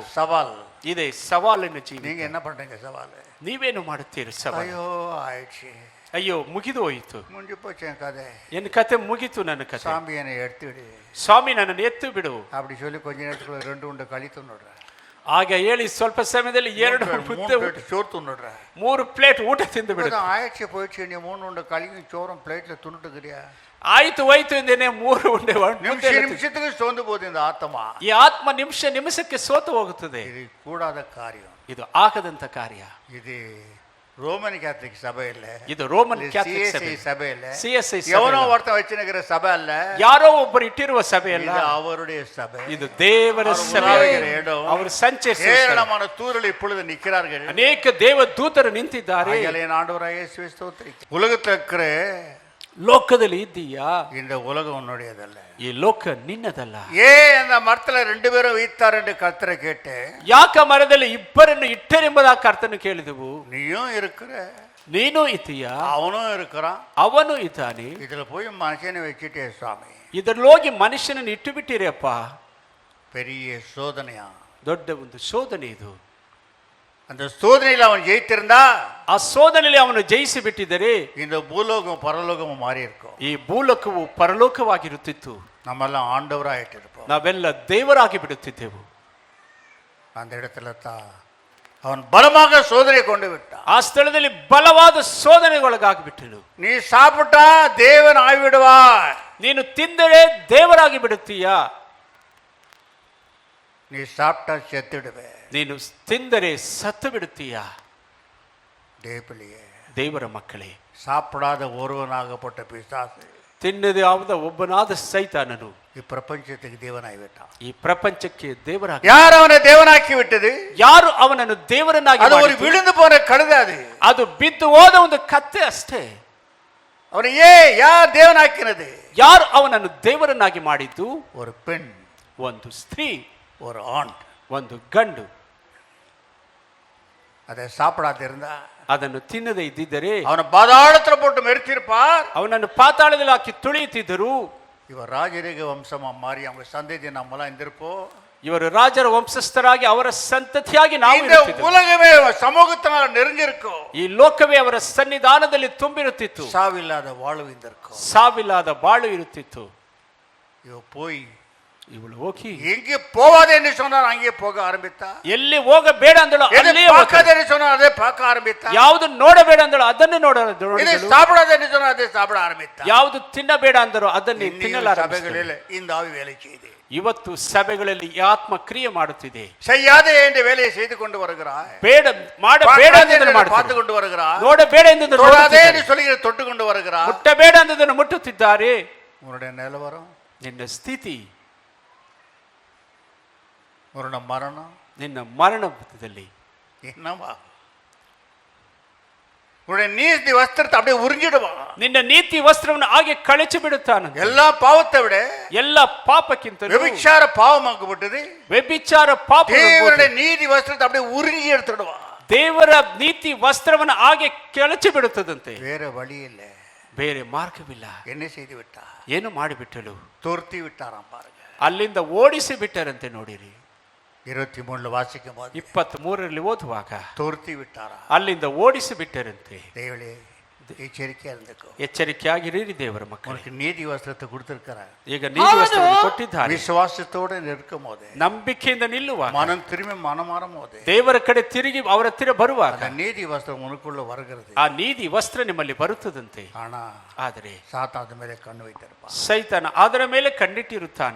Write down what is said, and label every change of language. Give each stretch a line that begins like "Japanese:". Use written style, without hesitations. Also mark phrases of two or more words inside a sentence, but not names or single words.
Tamil: சவால்
Kannada: ಇದೆ ಸವಾಲಿನ ಜೀವನ.
Tamil: நீங்க என்ன பண்றீங்க சவால்?
Kannada: ನೀವೇನು ಮಾಡುತ್ತೀರಿ ಸವಾಲು?
Tamil: ஐயோ ஆயிடுச்சு,
Kannada: ಅಯ್ಯೋ ಮುಗಿದು ಹೋಯಿತು,
Tamil: முடிஞ்சு போச்சு என் கதை,
Kannada: ಎನ್ನ ಕತೆ ಮುಗಿತು, ನನ್ನ ಕತೆ.
Tamil: சாமி என்னை எடுத்துவிடு
Kannada: ಸ್ವಾಮಿ ನನ್ನನ್ನು ಎತ್ತು ಬಿಡು
Tamil: அப்படி சொல்லி கொஞ்ச நேரத்துக்குள்ள 2 உண்டு களி துண்ணுடுறேன்.
Kannada: ಹಾಗೆ ಹೇಳಿ ಸ್ವಲ್ಪ ಸಮಯದಲ್ಲಿ 2 ಮುದ್ದೆ,
Tamil: 3 சோறு துண்ணுடுறேன்.
Kannada: 3 ಪ್ಲೇಟ್ ಊಟ ತಿಂದು ಬಿಡು.
Tamil: ஆயிடுச்சு போயிடுச்சு, நீ 3 உண்டு களியும் சோறும் பிளேட்ல துண்ணுட்டுக்கிறியா?
Kannada: ಆಯ್ತು ಹೋಯ್ತು ಎಂದೇನೆ 3 ಉಂಡೆ
Tamil: நிமிஷத்துக்கு சோர்ந்து போகுது இந்த ஆத்மா.
Kannada: ಈ ಆತ್ಮ ನಿಮಿಷಕ್ಕೆ ಸೋತು ಹೋಗುತ್ತದೆ.
Tamil: இது கூடாத காரியம்,
Kannada: ಇದು ಆಗದಂತ ಕಾರ್ಯ.
Tamil: இது ரோமன் கேத்தலிக் சபை இல்ல,
Kannada: ಇದು ರೋಮನ್
Tamil: இது
Kannada: ಕ್ಯಾಥಲಿಕ್
Tamil: CSI சபை இல்ல,
Kannada: CSI
Tamil: எவனோ ஒருத்தன் வச்சிருக்கிற சபை அல்ல,
Kannada: ಯಾರೋ ಒಬ್ಬರು ಇಟ್ಟಿರುವ ಸಭೆ ಅಲ್ಲ,
Tamil: இது அவருடைய சபை,
Kannada: ಇದು ದೇವರ ಸಭೆ. ಅವರು ಸಂಚರಿಸುವ
Tamil: ஏராளமான தூதர்கள் இப்பொழுது நிற்கிறார்கள்,
Kannada: ಅನೇಕ ದೇವ ದೂತರು ನಿಂತಿದ್ದಾರೆ.
Tamil: ஆண்டவராகிய இயேசுவை ஸ்தோத்திரிக்கிறேன். உலகத்துல இருக்கிற
Kannada: ಲೋಕದಲ್ಲಿ ಇದ್ದೀಯಾ?
Tamil: இந்த உலகம் உன்னுடையதல்ல,
Kannada: ಈ ಲೋಕ ನಿನ್ನದಲ್ಲ.
Tamil: அந்த மரத்துல 2 பேரும் வைத்தார் என்று கர்த்தரை கேட்டு,
Kannada: ಯಾಕ ಮರದಲ್ಲಿ ಇಬ್ಬರನ್ನು ಇಟ್ಟರೆಂಬುದಾಗಿ ಕರ್ತನು ಕೇಳಿದೆವು.
Tamil: நீயும் இருக்கிற,
Kannada: ನೀನು ಇದ್ದೀಯಾ,
Tamil: அவனும் இருக்கிறான்,
Kannada: ಅವನು ಇದ್ದಾನೆ.
Tamil: இதுல போய் மனுஷனை வச்சுட்டே சுவாமி,
Kannada: ಇದರಲ್ಲಿ ಹೋಗಿ ಮನುಷ್ಯನನ್ನು ಇಟ್ಟು ಬಿಟ್ಟಿರಪ್ಪ.
Tamil: பெரிய சோதனையா,
Kannada: ದೊಡ್ಡ ಒಂದು ಶೋಧನೆ ಇದು.
Tamil: அந்த சோதனையில் அவன் ஜெயித்திருந்தா,
Kannada: ಆ ಶೋಧನೆಯಲ್ಲಿ ಅವನು ಜಯಿಸಿ ಬಿಟ್ಟಿದ್ದರೆ
Tamil: இந்த பூலோகம் பரலோகமும் மாறி இருக்கும்,
Kannada: ಈ ಭೂಲೋಕವು ಪರಲೋಕವಾಗಿರುತ್ತಿತ್ತು.
Tamil: நம்மெல்லாம் ஆண்டவராயிட்டு இருப்போம்.
Kannada: ನಾವೆಲ್ಲ ದೇವರಾಗಿ ಬಿಡುತ್ತಿದ್ದೆವು.
Tamil: அந்த இடத்துல தான் அவன் பலமாக சோதனை கொண்டு விட்டான்.
Kannada: ಆ ಸ್ಥಳದಲ್ಲಿ ಬಲವಾದ ಶೋಧನೆಗೊಳಗಾಗಿ ಬಿಟ್ಟನು.
Tamil: நீ சாப்பிட்டா தேவன் ஆகிவிடுவா,
Kannada: ನೀನು ತಿಂದರೆ ದೇವರಾಗಿ ಬಿಡುತ್ತೀಯಾ?
Tamil: நீ சாப்பிட்டா செத்துடுவே,
Kannada: ನೀನು ತಿಂದರೆ ಸತ್ತು ಬಿಡುತ್ತೀಯಾ?
Tamil: தேவப்பிள்ளையே,
Kannada: ದೇವರ ಮಕ್ಕಳೇ,
Tamil: சாப்பிடாத ஒருவனாகப்பட்ட பிசாசு
Kannada: ತಿನ್ನದೇ ಆದ ಒಬ್ಬನಾದ ಸೈತಾನನು
Tamil: இப்பிரபஞ்சத்துக்கு தேவனாகிவிட்டான்.
Kannada: ಈ ಪ್ರಪಂಚಕ್ಕೆ ದೇವರಾಗಿ,
Tamil: யார் அவனை தேவனாக்கி விட்டது?
Kannada: ಯಾರು ಅವನನ್ನು ದೇವರನ್ನಾಗಿ
Tamil: அது ஒரு
Kannada: ಮಾಡಿದ್ದು?
Tamil: விழுந்து போன கழுதை,
Kannada: ಅದು ಬಿದ್ದು ಹೋದ ಒಂದು ಕತ್ತೆ ಅಷ್ಟೇ.
Tamil: அவனை யார் தேவனாக்கினது?
Kannada: ಯಾರು ಅವನನ್ನು ದೇವರನ್ನಾಗಿ ಮಾಡಿದ್ದು?
Tamil: ஒரு பெண்,
Kannada: ಒಂದು ಸ್ತ್ರೀ,
Tamil: ஒரு ஆண்.
Kannada: ಒಂದು ಗಂಡು.
Tamil: அதை சாப்பிடாத இருந்தா,
Kannada: ಅದನ್ನು ತಿನ್ನದೇ ಇದ್ದಿದ್ದರೆ
Tamil: அவனை பாதாளத்துல போட்டு மெரிச்சிருப்பார்,
Kannada: ಅವನನ್ನು ಪಾತಾಳದಲ್ಲಿ ಹಾಕಿ ತುಳಿಯುತ್ತಿದ್ದರು.
Tamil: இவர் ராஜரீக வம்சமா மாறி அவங்க சந்ததி நம்மளாம் இருந்திருப்போம்.
Kannada: ಇವರು ರಾಜರ ವಂಶಸ್ಥರಾಗಿ ಅವರ ಸಂತತಿಯಾಗಿ ನಾವು
Tamil: இந்த
Kannada: ಇರುತ್ತಿದ್ದೆವು.
Tamil: உலகமே சமூகத்தினால் நிறைஞ்சிருக்கும்.
Kannada: ಈ ಲೋಕವೇ ಅವರ ಸನ್ನಿಧಾನದಲ್ಲಿ ತುಂಬಿರುತ್ತಿತ್ತು.
Tamil: சாவில்லாத வாழ்விந்திருக்கும்.
Kannada: ಸಾವಿಲ್ಲದ ಬಾಳು ಇರುತ್ತಿತ್ತು.
Tamil: இவ போய்
Kannada: ಇವಳು ಹೋಗಿ
Tamil: எங்கே போவாதே என்று சொன்னார், அங்கே போக ஆரம்பித்தா.
Kannada: ಎಲ್ಲಿ ಹೋಗಬೇಡ ಅಂದಳು
Tamil: எதை
Kannada: ಅಲ್ಲೇ
Tamil: பார்க்காதே என்று சொன்னார், அதை பார்க்க ஆரம்பித்தா.
Kannada: ಯಾವುದು ನೋಡಬೇಡ ಅಂದಳು ಅದನ್ನೇ
Tamil: இதை சாப்பிடாதே என்று சொன்னார், அதை சாப்பிட ஆரம்பித்தா.
Kannada: ಯಾವುದು ತಿನ್ನಬೇಡ ಅಂದರು ಅದನ್ನೇ ತಿನ್ನಲಾರಂಭಿಸಿದಳು.
Tamil: சபைகளில் இந்த ஆவி வேலை செய்து
Kannada: ಇವತ್ತು ಸಭೆಗಳಲ್ಲಿ ಈ ಆತ್ಮ ಕ್ರಿಯೆ ಮಾಡುತ್ತಿದೆ.
Tamil: செய்யாதே என்ற வேலையை செய்து கொண்டு வருகிறாய்.
Kannada: ಬೇಡ ಮಾಡಬೇಡ ಎಂದನ್ನು
Tamil: பார்த்து
Kannada: ಮಾಡುತ್ತಾರೆ.
Tamil: கொண்டு வருகிறாய்.
Kannada: ನೋಡಬೇಡ ಎಂದನ್ನು
Tamil: தொடாதே என்று சொல்லுகிற தொட்டு கொண்டு வருகிறாய்.
Kannada: ಮುಟ್ಟಬೇಡ ಎಂದನ್ನು ಮುಟ್ಟುತ್ತಿದ್ದಾರೆ.
Tamil: உன்னுடைய நிலவரம்,
Kannada: ನಿನ್ನ ಸ್ಥಿತಿ,
Tamil: உன்னுடைய மரணம்
Kannada: ನಿನ್ನ ಮರಣದಲ್ಲಿ
Tamil: என்னவா? உன்னுடைய நீதி வஸ்திரத்தை அப்படியே உறிஞ்சிடுவா.
Kannada: ನಿನ್ನ ನೀತಿ ವಸ್ತ್ರವನ್ನು ಹಾಗೆ ಕಳಚಿ ಬಿಡುತ್ತಾನೆ.
Tamil: எல்லா பாவத்தை விட
Kannada: ಎಲ್ಲ ಪಾಪಕ್ಕಿಂತ
Tamil: விபச்சார பாவமாக்கப்பட்டது.
Kannada: ವ್ಯಭಿಚಾರ ಪಾಪ
Tamil: தேவனுடைய நீதி வஸ்திரத்தை அப்படியே உறிஞ்சி எடுத்துடுவா.
Kannada: ದೇವರ ನೀತಿ ವಸ್ತ್ರವನ್ನು ಹಾಗೆ ಕೆಳಚಿ ಬಿಡುತ್ತದಂತೆ.
Tamil: வேற வழி இல்ல,
Kannada: ಬೇರೆ ಮಾರ್ಗವಿಲ್ಲ.
Tamil: என்ன செய்து விட்டா?
Kannada: ಏನು ಮಾಡಿಬಿಟ್ಟಳು?
Tamil: துரத்தி விட்டாராம் பாருங்க.
Kannada: ಅಲ್ಲಿಂದ ಓಡಿಸಿ ಬಿಟ್ಟರಂತೆ. ನೋಡಿರಿ
Tamil: 23 வாசிக்கும் போது
Kannada: 23ರಲ್ಲಿ ಓದುವಾಗ
Tamil: துரத்தி விட்டாரா.
Kannada: ಅಲ್ಲಿಂದ ಓಡಿಸಿ ಬಿಟ್ಟರಂತೆ.
Tamil: தேவளே எச்சரிக்கையா இருந்துக்கோ.
Kannada: ಎಚ್ಚರಿಕೆಯಾಗಿರಿ ದೇವರ ಮಕ್ಕಳು.
Tamil: உனக்கு நீதி ವಸ್ತ್ರத்தை கொடுத்திருக்கிறார்.
Kannada: ಈಗ ನೀತಿ ವಸ್ತ್ರವನ್ನು ಕೊಟ್ಟಿದ್ದಾರೆ.
Tamil: ವಿಶ್ವಾಸத்தோட நிற்கும் போது,
Kannada: ನಂಬಿಕೆಯಿಂದ ನಿಲ್ಲುವಾಗ,
Tamil: மனம் திரும்பி மனமாறும் போது,
Kannada: ದೇವರ ಕಡೆ ತಿರುಗಿ ಅವರ ಹತ್ತಿರ ಬರುವಾಗ
Tamil: அந்த நீதி வஸ்திரம் உனக்குள்ள வருகிறது.
Kannada: ಆ ನೀತಿ ವಸ್ತ್ರ ನಿಮ್ಮಲ್ಲಿ ಬರುತ್ತದಂತೆ.
Tamil: ஆனா
Kannada: ಆದರೆ
Tamil: சாத்தாது மேலே கண்ணு வைத்திருப்பான்.
Kannada: ಸೈತಾನ ಅದರ ಮೇಲೆ ಕಣ್ಣಿಟ್ಟಿರುತ್ತಾನೆ.